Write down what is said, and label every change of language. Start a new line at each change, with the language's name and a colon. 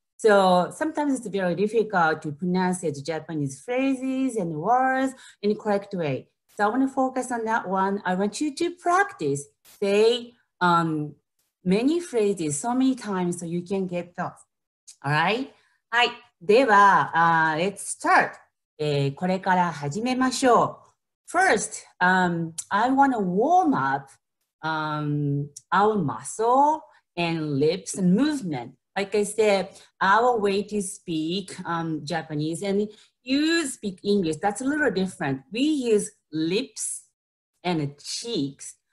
English: So sometimes it's very difficult to pronounce the Japanese phrases and words in the correct way. So I want to focus on that one. I want you to practice, say many phrases so many times so you can get those. All right?
Japanese: はい。では、
English: let's start.
Japanese: これから始めましょう。
English: First, I want to warm up our muscle and lips and movement. Like I said, our way to speak Japanese and you speak English, that's a little different. We use lips and cheeks.